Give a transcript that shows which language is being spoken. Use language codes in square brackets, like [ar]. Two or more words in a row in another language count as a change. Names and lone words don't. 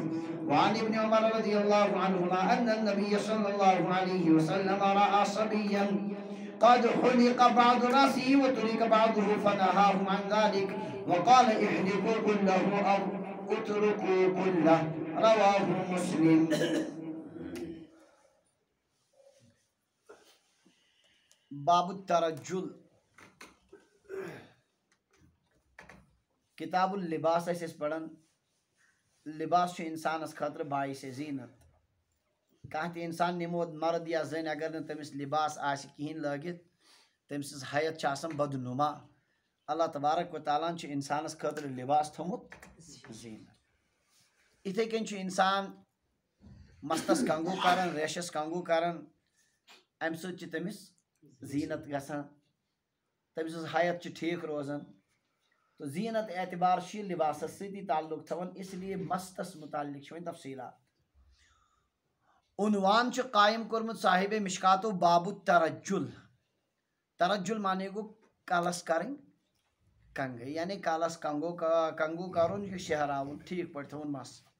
[ar] وعن ابن عمر رضي الله عنهما أن النبي صلى الله عليه وسلم رأى صبيا قد حلق بعض رأسه وترك بعضه فنهاهم عن ذلك وقال: احلقوا كله أو اتركوا كله. رواه مسلم. باب الترجل. [ks] کتاب اللباس اس پڑھن. لباس انسانس خاطر باعث زینت. کانٛہہ تہِ انسان نمود مرد یا زن اگر نہٕ تٔمِس لباس آسہِ کِہیٖنۍ لٲگِتھ تٔمۍ سٕنٛز حیت چھِ آسان بدنما. اللہ تبارک و تعالیٰ چھُ انسانس خٲطرٕ لباس تھوٚمُت زیٖنت. یِتھَے کٔنۍ چھُ انسان مستس کنگوٗ کران، ریشس کنگوٗ کران، امہِ سۭتۍ چھِ تٔمِس زیٖنت گژھان، تٔمۍ سٕنٛز حیت چھِ ٹھیٖک روزان. تو زیٖنت اعتبار چھُ یہِ لباسس سۭتی تعلق تھاوان، [ur] اس لیے [ks] مستس متعلق چھِ وۄنۍ تفصیلات. عنوان چھُ قائم کوٚرمُت صاحب مشکاتو: [ar] باب الترجل. [ks] ترجل مانے گوٚو کلس کرٕنۍ کنگہٕ، یعنی کلس کنگوٗ کرُن، یہِ شہراوُن، ٹھیٖک پٲٹھۍ تھاوُن مس.